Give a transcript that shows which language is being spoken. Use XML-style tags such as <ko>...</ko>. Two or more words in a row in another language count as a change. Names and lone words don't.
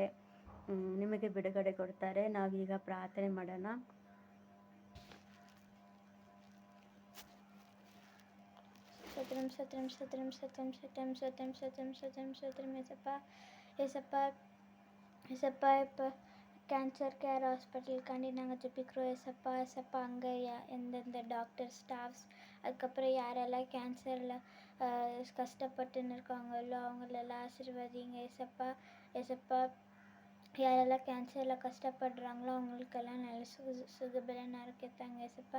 <kn>ನಿಮಗೆ ಬಿಡುಗಡೆ ಕೊಡ್ತಾರೆ. ನಾವೀಗ ಪ್ರಾರ್ಥನೆ ಮಾಡೋಣ.</kn> <ta>ಕ್ಯಾನ್ಸರ್ ಕೇರ್ ஹாஸ்பிட்டலுக்காண்டி நாங்கள் ஜெபிக்கிறோம். ஏசப்பா அங்கே எந்தெந்த</ta> <en>doctor staffs,</en> <ta>அதுக்கப்புறம் யாரெல்லாம் கேன்சரில் கஷ்டப்பட்டுன்னு இருக்காங்களோ அவங்களெல்லாம் ஆசீர்வதிங்க ஏசப்பா. யாரெல்லாம் கேன்சரில் கஷ்டப்படுறாங்களோ அவங்களுக்கெல்லாம் நல்ல சுகபலன் இருக்கத்தாங்க ஏசப்பா.</ta>